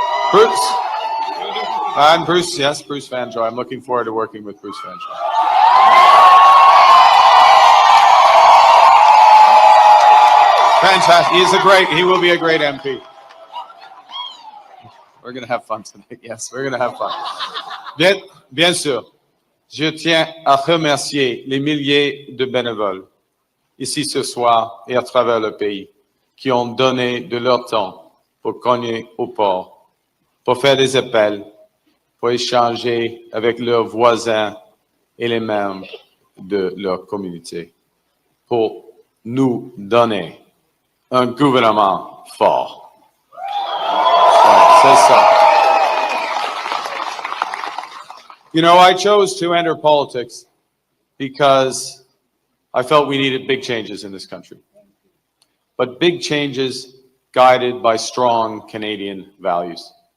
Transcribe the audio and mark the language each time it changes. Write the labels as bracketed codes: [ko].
[en] Bruce, and Bruce, yes, Bruce Vanjo. I'm looking forward to working with Bruce Vanjo. Fantastic. He will be a great MP. We're going to have fun tonight. Yes, we're going to have fun. [fr] Bien sûr, je tiens à remercier les milliers de bénévoles ici ce soir et à travers le pays qui ont donné de leur temps pour cogner au port, pour faire des appels, pour échanger avec leurs voisins et les membres de leur communauté, pour nous donner un gouvernement fort. C'est ça. [en] You know, I chose to enter politics because I felt we needed big changes in this country. But big changes guided by strong Canadian values.